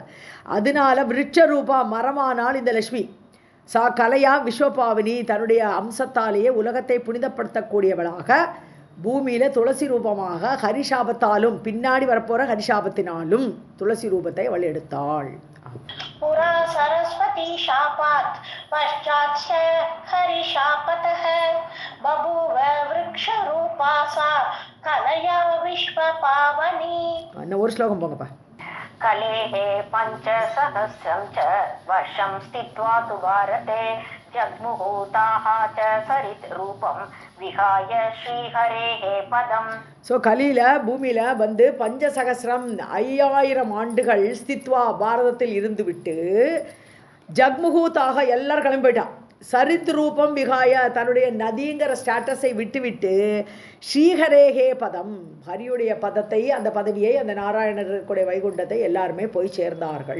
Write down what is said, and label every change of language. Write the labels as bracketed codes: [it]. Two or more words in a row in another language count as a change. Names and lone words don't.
[ta] அதனால விருட்ச ரூபா மரமானால் இந்த லட்சுமி [sa] सा कलया विश्वपावनी [ta] தன்னுடைய அம்சத்தாலேயே உலகத்தை புனிதப்படுத்தக்கூடியவளாக பூமியில் துளசி ரூபமாக ஹரிஷாபத்தாலும் பின்னாடி வரப்போகிற ஹரிஷாபத்தினாலும் துளசி ரூபத்தை அவள் எடுத்தாள். [sa] पुरा सरस्वती शापात् पश्चात् हरिशापतः बभूव वृक्षरूपा सा कलया विश्वपावनी. [ta] இன்னும் ஒரு ஸ்லோகம் போங்கப்பா. [sa] कलेः पञ्चसहस्रं च वर्षं स्थित्वा तु भारते जग्मुहूताः च सरित् रूपं विहाय श्रीहरेः पदम्. [ta] ஸோ கலியில் பூமியில் வந்து பஞ்சசகசிரம் 5000 ஆண்டுகள் ஸ்தித்வா பாரதத்தில் இருந்துவிட்டு ஜக்முகூத்தாக எல்லாரும் கிளம்பி போயிட்டான். [sa] सरित् रूपं विहाय [ta] தன்னுடைய நதிங்கிற ஸ்டேட்டஸை விட்டுவிட்டு [sa] श्रीहरेः पदम् [ta] ஹரியுடைய பதத்தை, அந்த பதவியை, அந்த நாராயணருடைய வைகுண்டத்தை எல்லாருமே போய் சேர்ந்தார்கள்.